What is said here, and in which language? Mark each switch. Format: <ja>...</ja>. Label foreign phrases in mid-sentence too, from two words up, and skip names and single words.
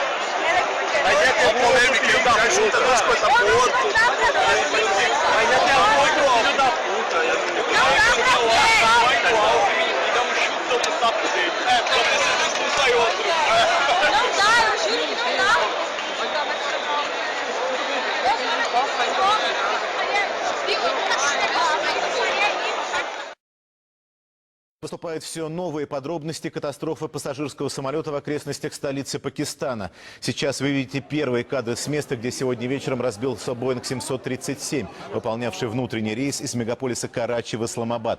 <pt>Mas ia ter polêmica, ele já junta duas coisas pro outro. Mas ia ter muito filho da puta. Não dá pra ver. E dá um chutão no sapo dele. Pelo menos ele expulsa outro. Não dá, eu juro que não dá.</pt> <ru>Поступают все новые подробности катастрофы пассажирского самолета в окрестностях столицы Пакистана. Сейчас вы видите первые кадры с места, где сегодня вечером разбился Боинг 737, выполнявший внутренний рейс из мегаполиса Карачи в Исламабад.</ru>